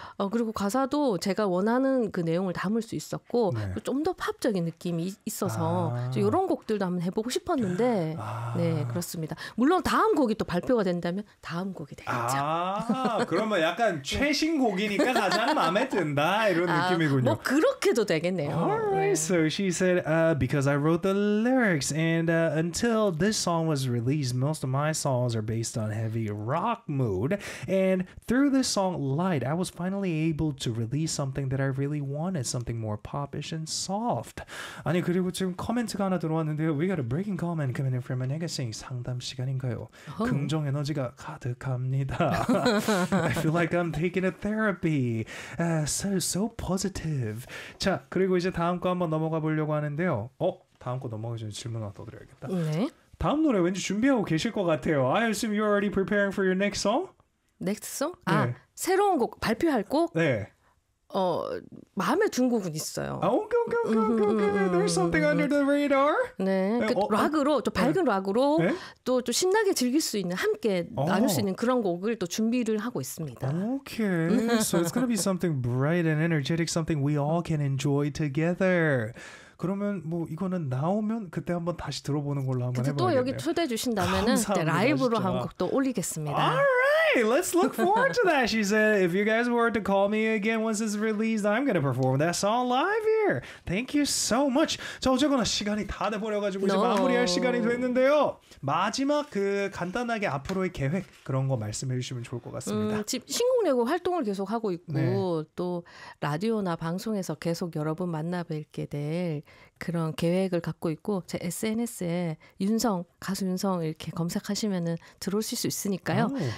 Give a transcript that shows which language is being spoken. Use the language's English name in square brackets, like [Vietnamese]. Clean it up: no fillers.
[Korean] 그리고 가사도 제가 원하는 그 내용을 담을 수 있었고, 네. 좀더 팝적인 느낌이 있어서, 아. 이런 곡들도 한번 해보고 싶었는데, 네, 아. 그렇습니다. 물론 다음 곡이 또 발표가 된다면, 다음 곡이 되겠죠. 아, 그러면 약간 최신 곡이니까 가장 마음에 든다 이런 아, 뭐, 느낌이군요. 그렇게도 되겠네요. [English] Alright, so she said, because I wrote the lyrics, and until this song was released, most of my songs are based on heavy rock mood, and through this song, Light, I was finally able to release something that I really wanted, something more popish and soft. [Korean] 아니, 그리고 지금 코멘트가 하나 들어왔는데요. [English] We got a breaking comment coming in from a magazine. [Korean] 상담 시간인가요? 긍정 에너지가 가득합니다. [English] I feel like I'm taking a therapy. So positive. [Korean] 자, 그리고 이제 다음 거 한번 넘어가 보려고 하는데요. 다음 거 넘어가기 전에 질문 하나 더 드려야겠다. 네. 다음 노래 왠지 준비하고 계실 것 같아요. [English] I assume you're already preparing for your next song? 넥스트 송? 아, [Korean] 네. 새로운 곡 발표할 곡? 네. 마음에 든 곡은 있어요. [English] 아, okay. There's something under the radar. [Korean] 네, 그 락으로 좀 밝은 락으로 또좀 신나게 즐길 수 있는 함께 나눌 수 있는 그런 곡을 또 준비를 하고 있습니다. [English] Okay, so it's gonna be something bright and energetic, something we all can enjoy together. [Korean] 그러면 뭐 이거는 나오면 그때 한번 다시 들어보는 걸로 한번 그때 또 여기 해봐야겠네요. 초대해 주신다면은 그때 감사합니다, 라이브로 한 진짜. 곡도 올리겠습니다. [English] Alright, let's look forward to that. She said, if you guys were to call me again once it's released, I'm gonna perform that song live here. Thank you so much. [Korean] 자, 어쨌거나 시간이 다 돼버려가지고 이제 마무리할 시간이 됐는데요. 마지막 그 간단하게 앞으로의 계획 그런 거 말씀해 주시면 좋을 것 같습니다. 지금 신곡 내고 활동을 계속 하고 네. 있고 또 라디오나 방송에서 계속 여러분 만나 뵙게 될 그런 계획을 갖고 있고 제 SNS에 윤성 가수 윤성 이렇게 검색하시면은 들어오실 수 있으니까요.